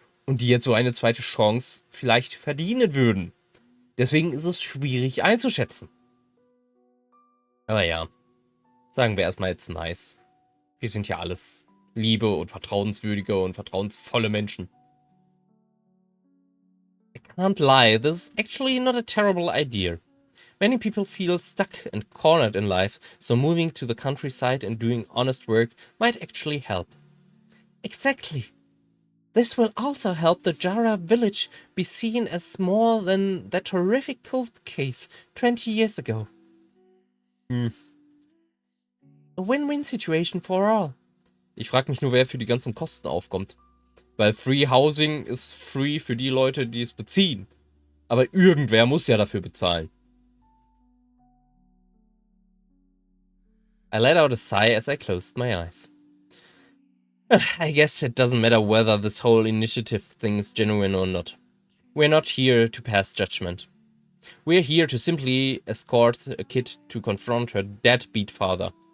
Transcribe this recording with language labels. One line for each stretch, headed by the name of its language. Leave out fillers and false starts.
German: Und die jetzt so eine zweite Chance vielleicht verdienen würden. Deswegen ist es schwierig einzuschätzen. Aber ja, sagen wir erstmal jetzt nice. Wir sind ja alles liebe und vertrauenswürdige und vertrauensvolle Menschen.
English: I can't lie, this is actually not a terrible idea. Many people feel stuck and cornered in life, so moving to the countryside and doing honest work might actually help. Exactly. This will also help the Jara village be seen as more than that horrific cult case 20 years ago. A win-win situation for all.
German: Ich frage mich nur, wer für die ganzen Kosten aufkommt. Weil Free Housing ist free für die Leute, die es beziehen. Aber irgendwer muss ja dafür bezahlen.
English: I let out a sigh as I closed my eyes. I guess it doesn't matter whether this whole initiative thing is genuine or not. We're not here to pass judgment. We're here to simply escort a kid to confront her deadbeat father.